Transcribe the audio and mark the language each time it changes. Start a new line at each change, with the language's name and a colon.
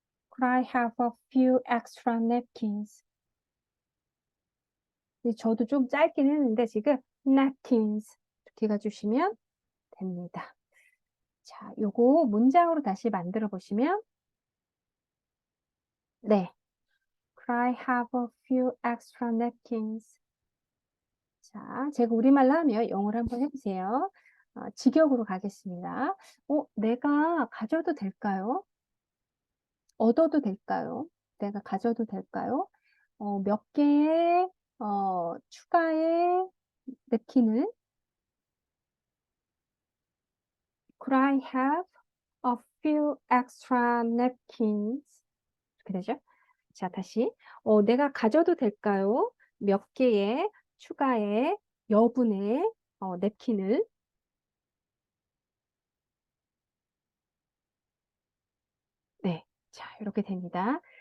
English: Could I have a few extra napkins?
Korean: 저도 좀 짧긴 했는데 지금 napkins 이렇게 해주시면 됩니다. 자, 요거 문장으로 다시 만들어 보시면 네.
English: Could I have a few extra napkins?
Korean: 자, 제가 우리말로 하면 영어로 한번 해보세요. 직역으로 가겠습니다. 내가 가져도 될까요? 얻어도 될까요? 내가 가져도 될까요? 몇 개의 추가의 냅킨을
English: Could I have a few extra napkins?
Korean: 이렇게 되죠? 자, 다시 내가 가져도 될까요? 몇 개의 추가의 여분의 냅킨을 네, 자, 이렇게 됩니다.